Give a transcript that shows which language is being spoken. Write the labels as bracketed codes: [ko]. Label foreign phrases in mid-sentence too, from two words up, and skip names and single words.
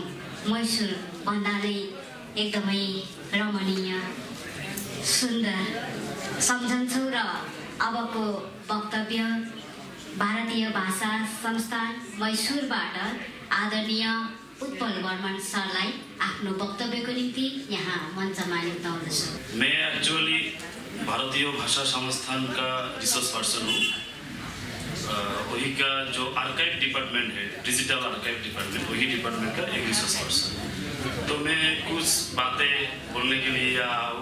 [ne] मैसूर भन्दा नै एकदमै रमणीय सुन्दर सम्झन्छौँ र अबको वक्तव्य भारतीय भाषा संस्थान मैसूरबाट आदरणीय उत्पल बर्मन सरलाई आफ्नो वक्तव्यको निम्ति यहाँ मञ्चमा निम्ताउँदछु। [hi] मैं एक्चुअली भारतीय भाषा संस्थान का [en] research person [hi] हूँ। वही का जो [en] archive department [hi] है, [en] digital archive department, [hi] वही डिपार्टमेंट का एक [en] research person. [hi] तो मैं कुछ बातें बोलने के लिए आया हूँ।